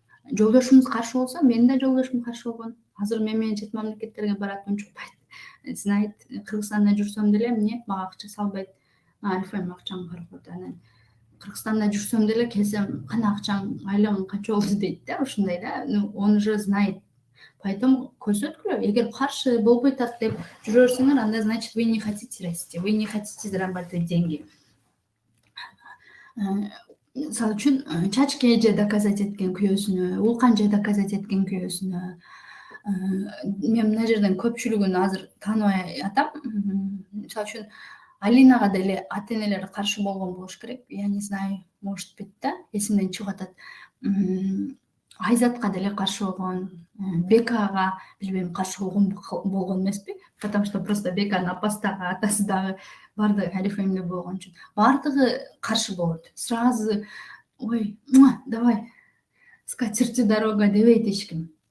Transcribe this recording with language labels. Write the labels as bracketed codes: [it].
[ky] Жолдошумуз каршы болсо, менин да жолдошум каршы болгон. Азыр мен менен чет мамлекеттерге барат, унчукпайт. Знайт, Кыргызстанда жүрсөм деле мага акча салбайт. Арифем акчаң бар коет. Анан Кыргызстанда жүрсөм деле келсем, кана акчаң, айлыгың канча болду дейт да, ушундай да. [ru] Он уже знает. Поэтому [ky] көрсөткүлө, эгер каршы болбой атат деп жүрө берсеңер, анда [ru] значит вы не хотите расти, вы не хотите зарабатывать деньги. [ky] Мисалы үчүн чачка эже [ru] доказать [ky] эткен күйөөсүнө, Улкан эже доказать эткен күйөөсүнө. Мен мына жерден көпчүлүгүн азыр тааныбай атам. Мисалы үчүн Алинага деле ата энелери каршы болгон болуш керек. [ru] Я не знаю, может быть да, [ky] эсимден чыгып атат. Айзатка деле каршы болгон, Бекага билбейм каршы болгон эмеспи, [ru] потому что просто [ky] Беканын апасы дагы атасы дагы баардыгы Алифемде болгон үчүн баардыгы каршы болот. [ru] Сразу ой, давай скатертью дорога [ky] дебейт эч ким.